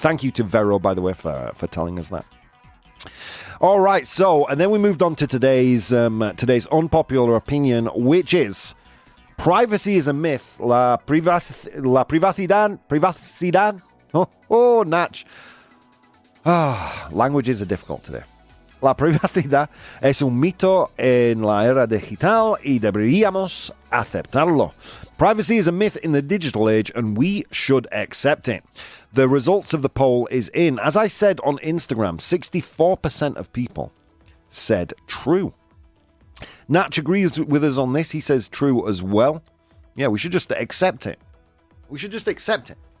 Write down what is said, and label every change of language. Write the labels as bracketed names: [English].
[English] Thank you to Vero, by the way, for telling us that. All right, so, and then we moved on to today's unpopular opinion, which is privacy is a myth. [Spanish] La privacidad. Oh, Natch. [English] Languages are difficult today. [Spanish] La privacidad es un mito en la era digital y deberíamos aceptarlo. [English] Privacy is a myth in the digital age and we should accept it. The results of the poll is in. As I said on Instagram, 64% of people said true. Natch agrees with us on this. He says true as well. Yeah, we should just accept it. We should just accept it.